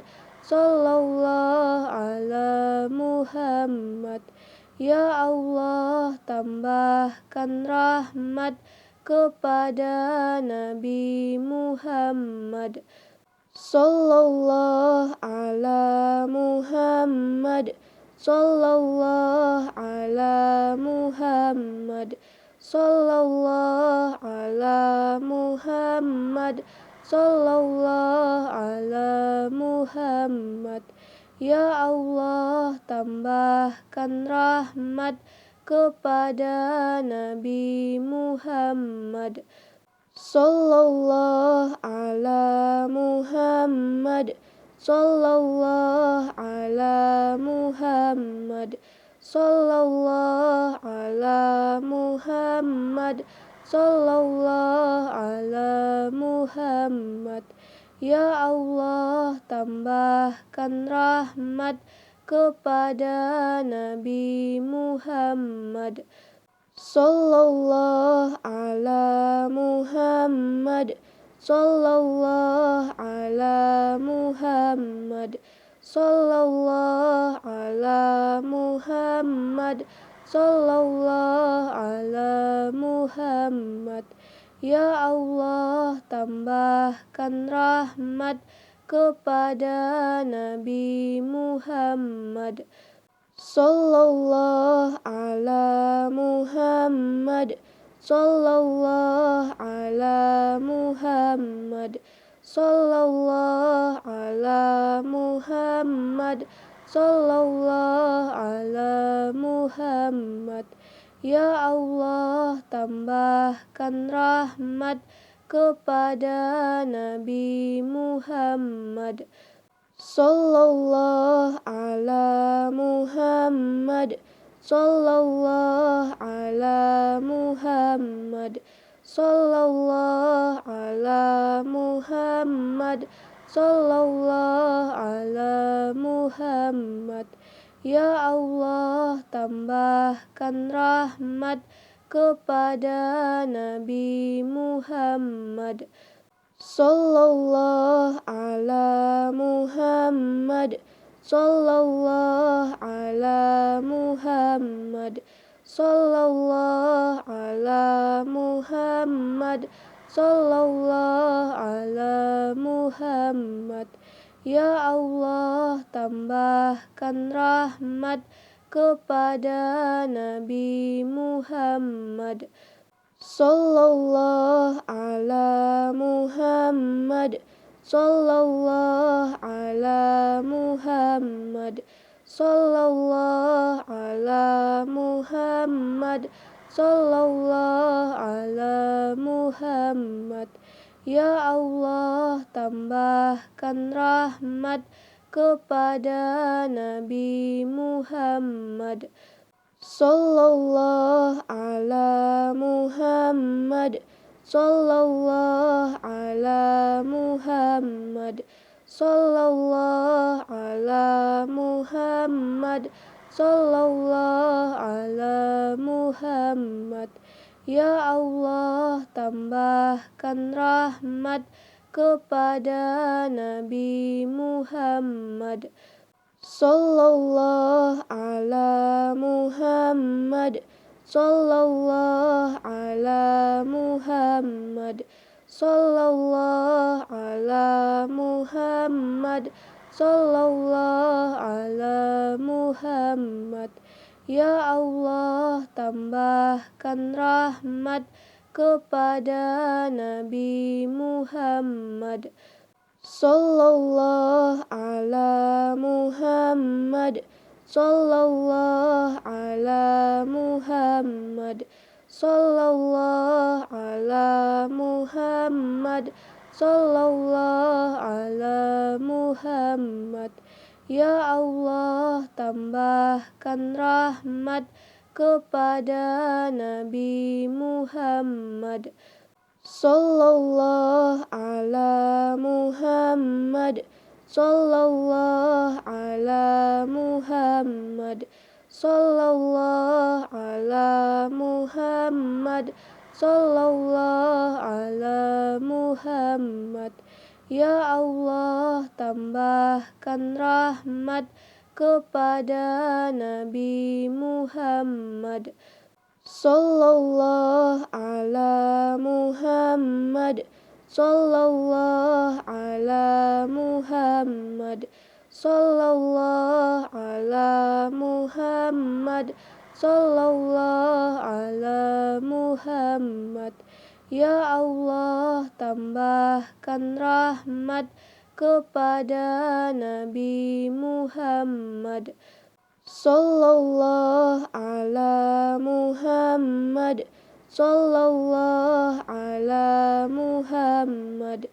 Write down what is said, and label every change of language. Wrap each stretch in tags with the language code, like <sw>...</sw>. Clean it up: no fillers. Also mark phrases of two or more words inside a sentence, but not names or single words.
<ar>صلى الله على محمد.</ar> <id>Ya Allah, tambahkan rahmat kepada Nabi Muhammad.</id> <ar>صلى الله على محمد. صلى الله على محمد. صلى الله على محمد. صلى الله على محمد.</ar> <id>Ya Allah, tambahkan rahmat kepada Nabi Muhammad.</id> <ar>صلى الله على محمد. صلى الله على محمد. صلى الله على محمد. صلى الله على محمد.</ar> <id>Ya Allah, tambahkan rahmat kepada Nabi Muhammad.</id> <ar>صلى الله على محمد. صلى الله على محمد. صلى الله على محمد. صلى الله على محمد.</ar> <id>Ya Allah, tambahkan rahmat kepada Nabi Muhammad.</id> <ar>صلى الله على محمد. صلى الله على محمد. صلى الله على محمد. صلى الله على محمد.</ar> <id>Ya Allah, tambahkan rahmat kepada Nabi Muhammad.</id> <ar>صلى الله على محمد. صلى الله على محمد. صلى الله على محمد. صلى الله على محمد.</ar> <id>Ya Allah, tambahkan rahmat kepada Nabi Muhammad.</id> <ar>صلى الله على محمد. صلى الله على محمد. صلى الله على محمد. صلى الله على محمد.</ar> <id>Ya Allah, tambahkan rahmat kepada Nabi Muhammad.</id> <ar>صلى الله على محمد. صلى الله على محمد. صلى الله على محمد. صلى الله على محمد.</ar> <id>Ya Allah, tambahkan rahmat kepada Nabi Muhammad.</id> <ar>صلى الله على محمد. صلى الله على محمد. صلى الله على محمد. صلى الله على محمد.</ar> <id>Ya Allah, tambahkan rahmat kepada Nabi Muhammad.</id> <ar>صلى الله على محمد. صلى الله على محمد. صلى الله على محمد. صلى الله على محمد.</ar> <id>Ya Allah, tambahkan rahmat kepada Nabi Muhammad.</id> <ar>صلى الله على محمد. صلى الله على محمد. صلى الله على محمد. صلى الله على محمد.</ar> <id>Ya Allah, tambahkan rahmat kepada Nabi Muhammad.</id> <ar>صلى الله على محمد. صلى الله على محمد. صلى الله على محمد. صلى الله على محمد.</ar> <id>Ya Allah, tambahkan rahmat kepada Nabi Muhammad.</id> <ar>صلى الله على محمد. صلى الله على محمد. صلى الله على محمد. صلى الله على محمد.</ar> <id>Ya Allah, tambahkan rahmat kepada Nabi Muhammad.</id> <ar>صلى الله على محمد. صلى الله على محمد.</ar>